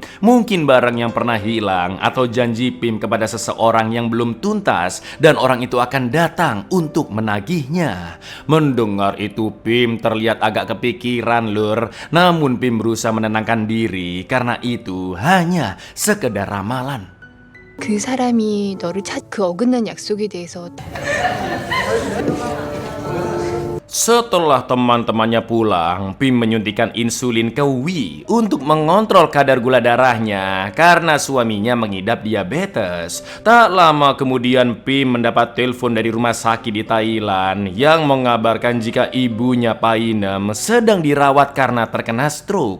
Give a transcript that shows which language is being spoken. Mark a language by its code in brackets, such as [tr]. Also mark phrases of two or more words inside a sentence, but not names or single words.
[id] Mungkin barang yang pernah hilang atau janji Pim kepada seseorang yang belum tuntas, dan orang itu akan datang untuk menagihnya. Mendengar itu Pim terlihat agak kepikiran, Lur. Namun Pim berusaha menenangkan diri karena itu hanya sekedar ramalan. [ko] 그 사람이 너를 그 어긋난 약속에 대해서 [id] Setelah teman-temannya pulang, Pim menyuntikkan insulin ke Wi untuk mengontrol kadar gula darahnya karena suaminya mengidap diabetes. Tak lama kemudian Pim mendapat telepon dari rumah sakit di Thailand yang mengabarkan jika ibunya Painem sedang dirawat karena terkena stroke.